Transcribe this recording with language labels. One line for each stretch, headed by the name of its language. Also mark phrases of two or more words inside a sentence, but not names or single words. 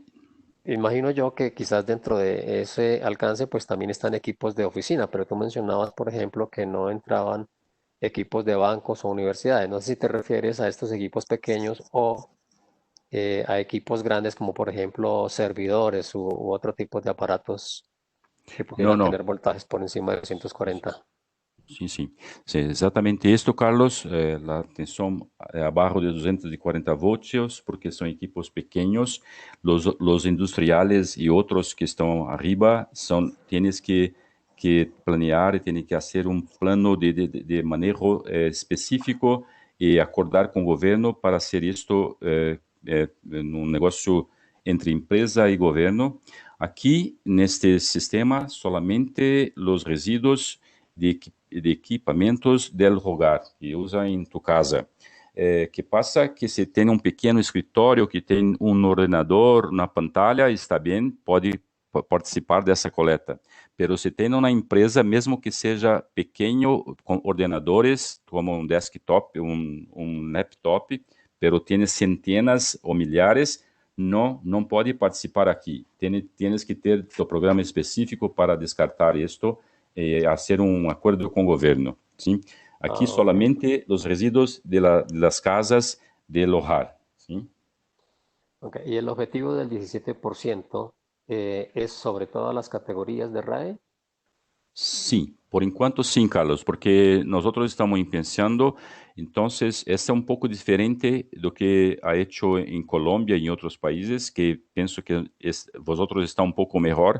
Spanish: Imagino yo que quizás dentro de ese alcance pues también están equipos de oficina, pero tú mencionabas, por ejemplo, que no entraban equipos de bancos o universidades. No sé si te refieres a estos equipos pequeños o a equipos grandes como por ejemplo servidores u otro tipo de aparatos que No, pudieran no. tener voltajes por encima de 240.
Portuguese: Sim, sim. Sim, exatamente isto, Carlos. A tensão é abaixo de 240 voltios, porque são equipos pequenos. Os industriais e outros que estão arriba
Spanish: tienes que planear
Portuguese: e
Spanish: tienes que
Portuguese: fazer plano de manejo específico e acordar com o governo para fazer isto num negócio entre empresa e governo. Aqui, neste sistema, solamente os resíduos de equipamentos
Spanish: del hogar
Portuguese: que usa em tu casa. Que passa que se tem pequeno escritório que tem ordenador na pantalla, está bem, pode participar dessa coleta. Pero se tem uma empresa, mesmo que seja pequeno, com ordenadores, como desktop, laptop, pero tem centenas ou milhares, não pode participar aqui.
Spanish: Tienes que
Portuguese: ter o programa específico para descartar isto
Spanish: hacer acuerdo con el gobierno. ¿Sí? Aquí solamente los residuos de las casas del hogar. ¿Sí? Okay. ¿Y el objetivo del 17% es sobre todas las categorías de RAE? Sí,
Portuguese: por enquanto
Spanish: sí, Carlos, porque nosotros estamos pensando, entonces, es un poco diferente de lo que ha hecho en Colombia y en otros países, que pienso que vosotros está un poco mejor.